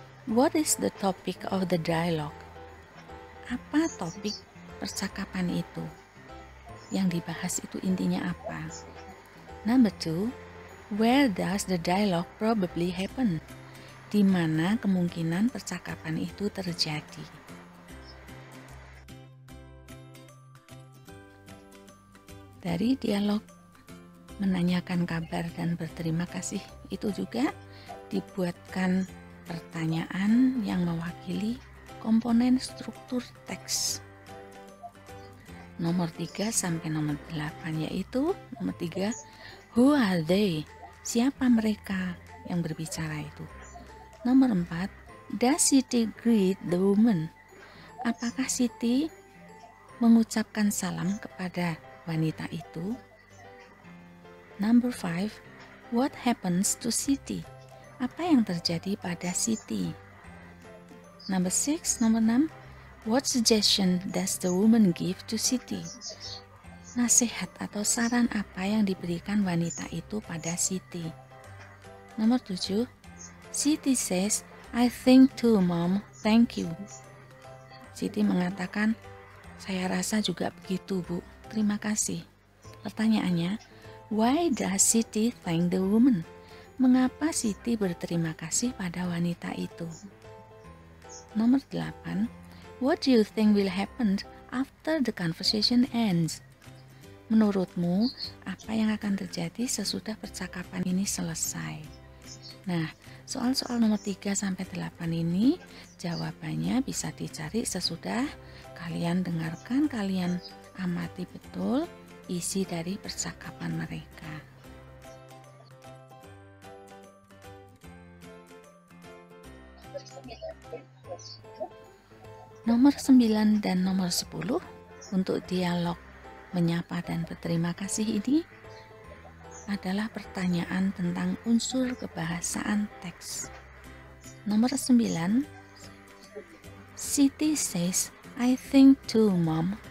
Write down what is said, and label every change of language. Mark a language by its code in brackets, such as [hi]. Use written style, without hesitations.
[en] What is the topic of the dialogue? [id] Apa topik percakapan itu? Yang dibahas itu intinya apa? [en] Number 2. Where does the dialogue probably happen? [id] Di mana kemungkinan percakapan itu terjadi? Dari dialog menanyakan kabar dan berterima kasih itu juga dibuatkan pertanyaan yang mewakili komponen struktur teks. Nomor 3 sampai nomor 8 yaitu nomor 3, [en] who are they? [id] Siapa mereka yang berbicara itu? [en] Nomor 4, does Siti greet the woman? [id] Apakah Siti mengucapkan salam kepada wanita itu? [en] Number 5, what happens to Siti? [id] Apa yang terjadi pada Siti? [en] Number 6, [id] nomor 6, [en] what suggestion does the woman give to Siti? [id] Nasihat atau saran apa yang diberikan wanita itu pada Siti? [en] Nomor 7, Siti says, I think too, Mom, thank you. [id] Siti mengatakan, saya rasa juga begitu, Bu. Terima kasih. [en] Pertanyaannya, why does Siti thank the woman? [id] Mengapa Siti berterima kasih pada wanita itu? Nomor 8, [en] what do you think will happen after the conversation ends. [id] Menurutmu, apa yang akan terjadi sesudah percakapan ini selesai? Nah, soal-soal nomor 3 sampai 8 ini jawabannya bisa dicari sesudah kalian dengarkan, kalian amati betul isi dari percakapan mereka. Nomor 9 dan nomor 10 untuk dialog menyapa dan berterima kasih ini adalah pertanyaan tentang unsur kebahasaan teks. [en] Nomor 9, Siti says, I think too, Mom.